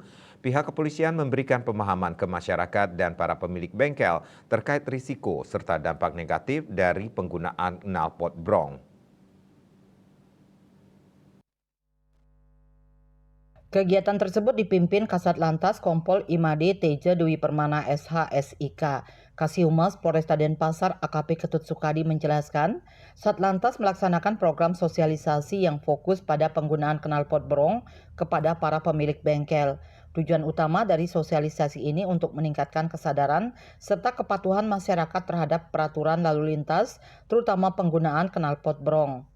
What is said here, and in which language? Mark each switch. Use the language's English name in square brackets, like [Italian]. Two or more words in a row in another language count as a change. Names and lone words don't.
[Indonesian] Pihak kepolisian memberikan pemahaman ke masyarakat dan para pemilik bengkel terkait risiko serta dampak negatif dari penggunaan knalpot brong. Kegiatan tersebut dipimpin Kasat Lantas Kompol Imade Teja Dwi Permana SH SIK. Kasihumas Polresta Denpasar AKP Ketut Sukadi menjelaskan, Satlantas melaksanakan program sosialisasi yang fokus pada penggunaan knalpot brong kepada para pemilik bengkel. Tujuan utama dari sosialisasi ini untuk meningkatkan kesadaran serta kepatuhan masyarakat terhadap peraturan lalu lintas, terutama penggunaan knalpot brong.